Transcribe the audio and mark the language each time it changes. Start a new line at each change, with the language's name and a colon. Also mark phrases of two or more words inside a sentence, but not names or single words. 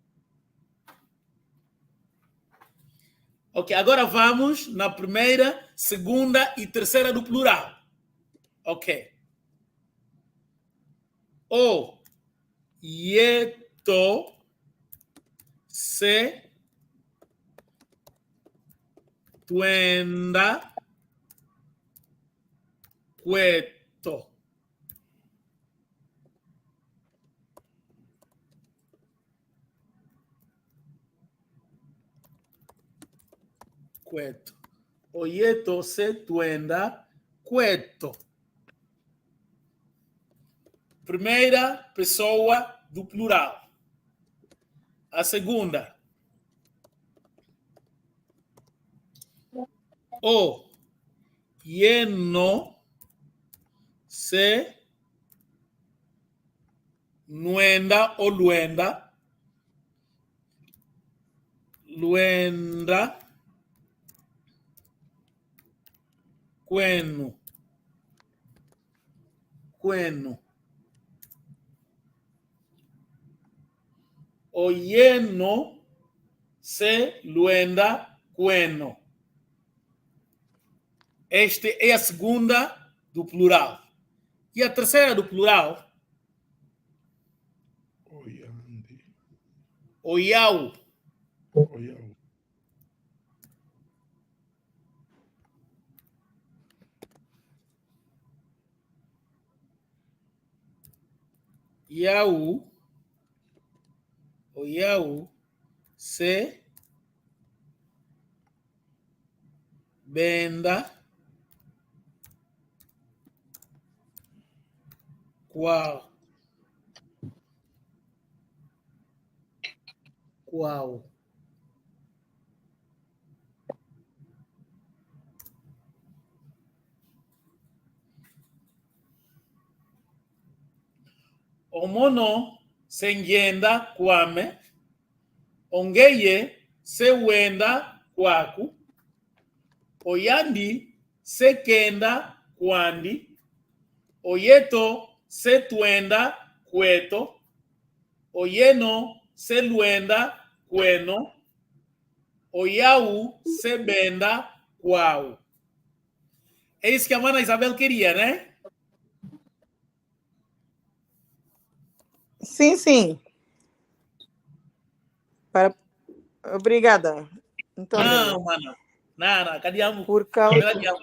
Portuguese: Ok, agora vamos na primeira, segunda e terceira do plural.
Umbundu: Ok. O, yeto, se, tuenda, cueto. Cueto. Oyeto, se, tuenda, cueto.
Portuguese: Primeira pessoa do plural. A segunda.
Umbundu: O, yeno, se, nuenda o luenda, luenda, cueno, cueno. Oyeno, se, luenda, cueno.
Portuguese: Esta é a segunda do plural. E a terceira do plural?
Umbundu: Oyandi. Oyau. Oyau. Yau. Oyau. Se. Benda.
Portuguese: Qual. Qual.
Umbundu: Omono sengenda kwame. Ongeye se wenda kwaku. Oyandi se kenda kwandi. Oyeto se tuenda cueto. Oyeno se luenda cueno. Oyau se benda quau.
Portuguese: É isso que a Mana Isabel queria, né? Sim. Obrigada. Então, não, Mana. Não, cadê a por causa...